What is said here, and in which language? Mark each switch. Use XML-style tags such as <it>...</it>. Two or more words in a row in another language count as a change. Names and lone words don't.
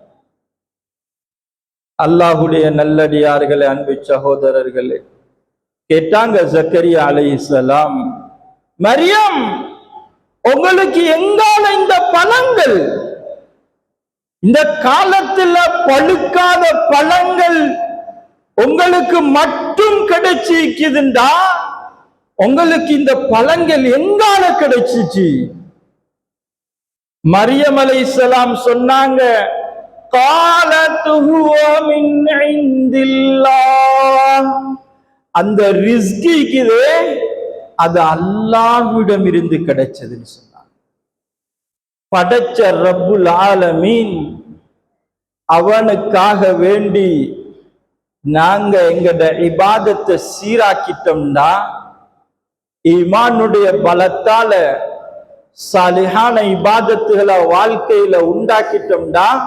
<ta>அல்லாஹ்வுடைய நல்லடியார்களே, அன்பு சகோதரர்களே, கேட்டாங்க ஜக்கரியா அலைஹிஸ்ஸலாம், மரியம், உங்களுக்கு எங்கால இந்த பழங்கள், இந்த காலத்துல பழுக்காத பழங்கள் உங்களுக்கு மட்டும் கிடைச்சிக்குதுண்டா, உங்களுக்கு இந்த பழங்கள் எங்கால கிடைச்சிச்சு? மரியம் அலைஹிஸ்ஸலாம் சொன்னாங்க,</ta> <ar>قالت هو من عند الله.</ar> <ta>அந்த ரிஸ்கிக்குதே அது அல்லாஹ்விடம் இருந்து கிடைச்சதுன்னு சொன்னாங்க. படைச்ச</ta> <ar>رب العالمين</ar> <ta>அவனுக்காக வேண்டி நாங்க எங்கட இபாதத்தை சீராக்கிட்டோம்னா, ஈமானுடைய பலத்தால சாலிஹான இபாதத்துகளை வாழ்க்கையில உண்டாக்கிட்டோம்னா,</ta>